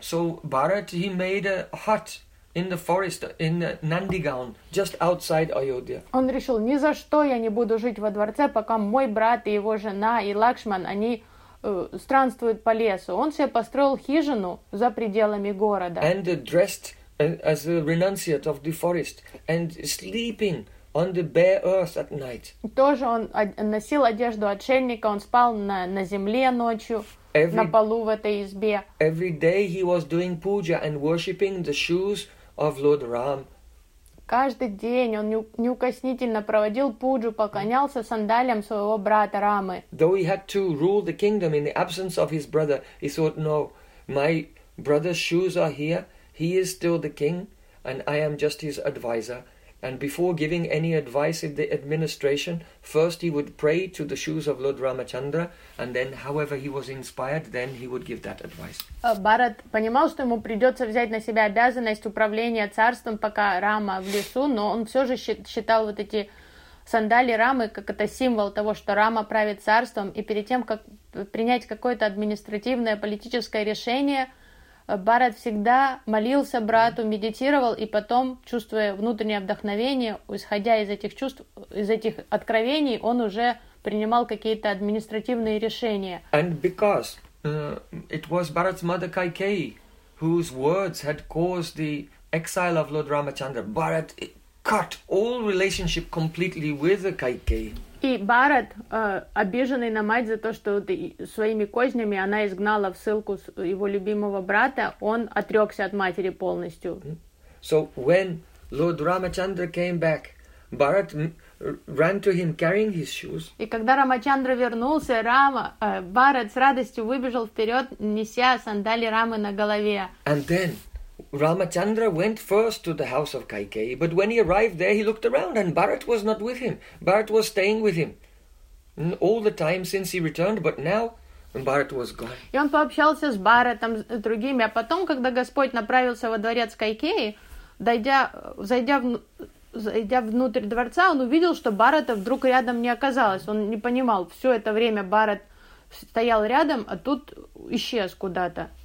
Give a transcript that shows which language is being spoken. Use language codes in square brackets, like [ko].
[en] So Bharat, he made a hut in the forest, in Nandigaon, just outside Ayodhya. [ru] Он решил, ни за что я не буду жить во дворце, пока мой брат и его жена и Лакшман, они странствуют по лесу. Он себе построил хижину за пределами города. [en] And dressed as a renunciate of the forest and sleeping on the bare earth at night. [ru] Тоже он носил одежду отшельника, он спал на земле ночью, на полу в этой избе. [en] Every day he was doing puja and worshipping the shoes of Lord Ram. [ru] Каждый день он неукоснительно проводил пуджу, поклонялся сандалиям своего брата Рамы. [en] Though he had to rule the kingdom in the absence of his brother, he thought, no, my brother's shoes are here. He is still the king, and I am just his advisor. And before giving any advice in the administration, first he would pray to the shoes of Lord Ramachandra, and then, however he was inspired, then he would give that advice. [ru] Bharat понимал, что ему придется взять на себя обязанность управления царством, пока Рама в лесу, но он все же считал вот эти сандалии Рамы как это символ того, что Рама правит царством, и перед тем, как принять какое-то административное политическое решение, Бхарат всегда молился брату, медитировал, и потом, чувствуя внутреннее вдохновение, исходя из этих чувств, из этих откровений, он уже принимал какие-то административные решения. [en] And because it was Bharat's mother Kaikeyi, whose words had caused the exile of Lord Ramachandra, Bharat cut all relationship completely with Kaikeyi. [ru] И Бхарат, обиженный на мать за то, что своими кознями она изгнала в ссылку его любимого брата, он отрекся от матери полностью. [en] So when Lord Ramachandra came back, Bharat ran to him carrying his shoes. [ru] И когда Рамачандра вернулся, Бхарат с радостью выбежал вперед, неся сандали Рамы на голове. [en] And then, Ramachandra went first to the house of Kaikeyi, but when he arrived there, he looked around and Bharat was not with him. Bharat was staying with him all the time since he returned, but now Bharat was gone. [ru] И он пообщался с Бхаратом, с другими, а потом, когда Господь направился во дворец Кайкеи, зайдя внутрь дворца, он увидел, что Бхарата вдруг рядом не оказалось. Он не понимал, все это время Бхарат стоял рядом, а тут исчез куда-то.